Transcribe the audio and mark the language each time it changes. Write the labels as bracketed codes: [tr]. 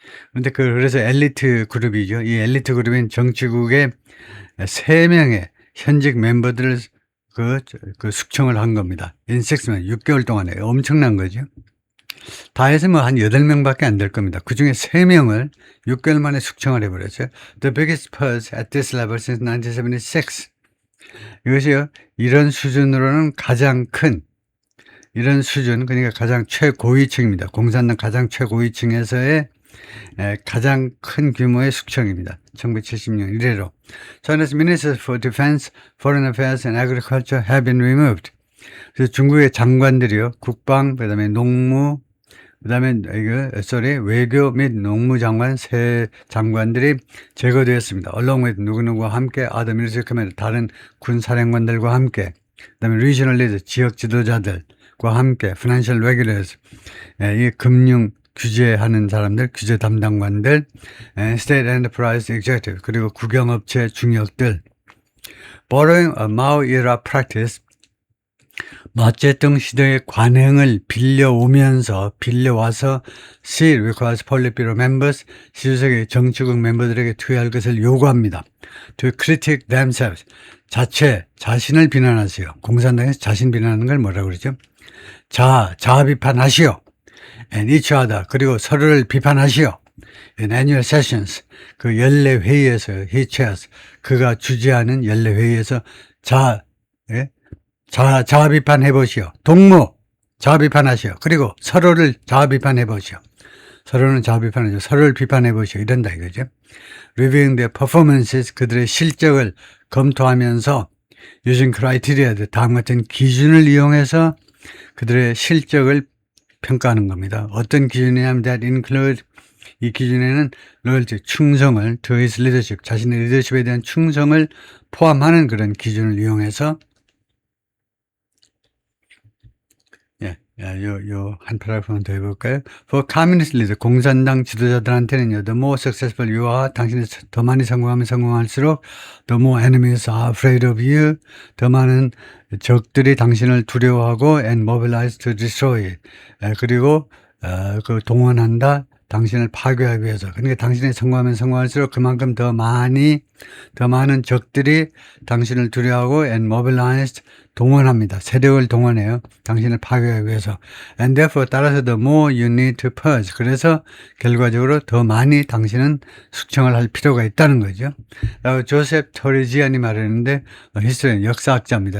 [ko] 그런데 그래서 엘리트 그룹이죠. 이 엘리트 그룹인 정치국의 3명의 현직 멤버들을 숙청을 한 겁니다. [en] in 6 months, [ko] 6개월 동안에 엄청난 거죠. 다 해서 한 8명밖에 안 될 겁니다. 그 중에 3명을 6개월 만에 숙청을 해버렸어요. [en] The biggest purge at this level since 1976. [ko] 이것이요, 이런 수준으로는 가장 큰, 그러니까 가장 최고위층입니다. 공산당 가장 최고위층에서의 가장 큰 규모의 숙청입니다. 1970년 이래로. [en] China's ministers for defense, foreign affairs and agriculture have been removed. [ko] 그래서 중국의 장관들이요, 국방, 그 다음에 농무, 그 다음에 외교 및 농무장관 세 장관들이 제거되었습니다. [en] along with [ko] 누구누구와 함께 [en] other military command, [ko] 다른 군사령관들과 함께, 그 다음에 [en] regional leaders, [ko] 지역 지도자들과 함께, [en] financial regulators, [ko] 이 금융 규제하는 사람들, 규제 담당관들, [en] state enterprise executive, [ko] 그리고 국영업체 중역들. [en] borrowing a Mao era practice, [ko] 마오쩌둥 시대의 관행을 빌려와서 [en] she requires politburo members, [ko] 시주석의 정치국 멤버들에게 투여할 것을 요구합니다. [en] to critique themselves, [ko] 자신을 비난하세요. 공산당에서 자신 비난하는 걸 뭐라고 그러죠? 자아 비판하시오. [en] and each other, [ko] 그리고 서로를 비판하시오. [en] in annual sessions, [ko] 그 연례 회의에서 [en] he chairs, [ko] 그가 주재하는 연례 회의에서 자아 비판해 보시오. 동무 자아 비판하시오. 그리고 서로를 자아 비판해 보시오. 서로는 자아 비판하죠. 서로를 비판해 보시오. 이런다 이거죠. [en] Reviewing their performances, [ko] 그들의 실적을 검토하면서 [en] using criteria, [ko] 다음 같은 기준을 이용해서 그들의 실적을 평가하는 겁니다. 어떤 기준이냐면 [en] that include, [ko] 이 기준에는 [en] loyalty, [ko] 충성을, [en] to his leadership, [ko] 자신의 리더십에 대한 충성을 포함하는 그런 기준을 이용해서 한 파라그래프만 더 해볼까요? [en] For communist leader, [ko] 공산당 지도자들한테는요, [en] the more successful you are, [ko] 당신이 더 많이 성공하면 성공할수록 [en] the more enemies are afraid of you, [ko] 더 많은 적들이 당신을 두려워하고 [en] and mobilize to destroy, [ko] 그리고 동원한다, 당신을 파괴하기 위해서. 그러니까 당신이 성공하면 성공할수록 그만큼 더 많은 적들이 당신을 두려워하고 [en] and mobilized, [ko] 동원합니다. 세력을 동원해요. 당신을 파괴하기 위해서. [en] And therefore, [ko] 따라서 [en] the more you need to purge. [ko] 그래서 결과적으로 더 많이 당신은 숙청을 할 필요가 있다는 거죠. 조셉 토리지안이 말했는데, 히스토리언, 역사학자입니다.